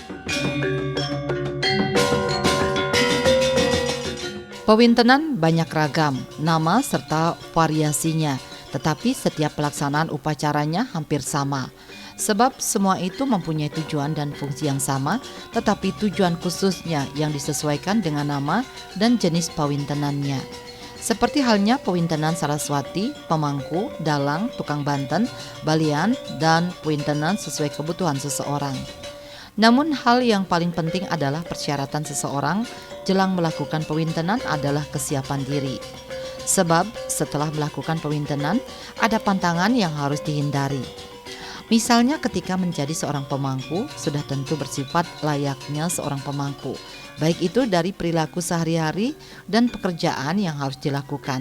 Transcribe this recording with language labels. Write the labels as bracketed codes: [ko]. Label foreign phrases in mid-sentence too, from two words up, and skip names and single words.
[id] Pewintenan banyak ragam, nama serta variasinya, tetapi setiap pelaksanaan upacaranya hampir sama. Sebab semua itu mempunyai tujuan dan fungsi yang sama, tetapi tujuan khususnya yang disesuaikan dengan nama dan jenis pewintenannya. Seperti halnya pewintenan Saraswati, pemangku, dalang, tukang banten, balian, dan pewintenan sesuai kebutuhan seseorang. Namun hal yang paling penting adalah persyaratan seseorang jelang melakukan pewintenan adalah kesiapan diri. Sebab setelah melakukan pewintenan ada pantangan yang harus dihindari. Misalnya ketika menjadi seorang pemangku sudah tentu bersifat layaknya seorang pemangku, baik itu dari perilaku sehari-hari dan pekerjaan yang harus dilakukan.